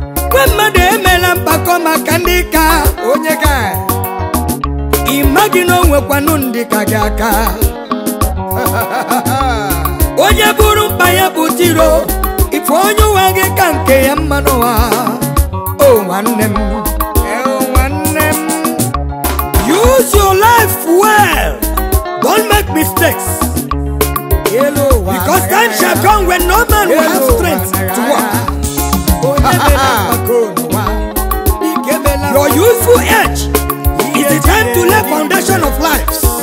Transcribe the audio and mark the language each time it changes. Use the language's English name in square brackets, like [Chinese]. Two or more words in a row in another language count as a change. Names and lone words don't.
[Igbo] Gwa mmadụ emela mpako maka ndị ka onye ka. Ị maghị na o nwekwanụ ndị ka gị aka. Onye buru mkpa ya bụ tiro, ife onye ụwa gị ka nke ya mma n'ụwa. O nwanne m. E, o nwanne m. [English] Use your life well. [Igbo] Don't make mistakes. Because time shall come when no man will have strength to walk. Your youthful age is the time to lay foundation of lives.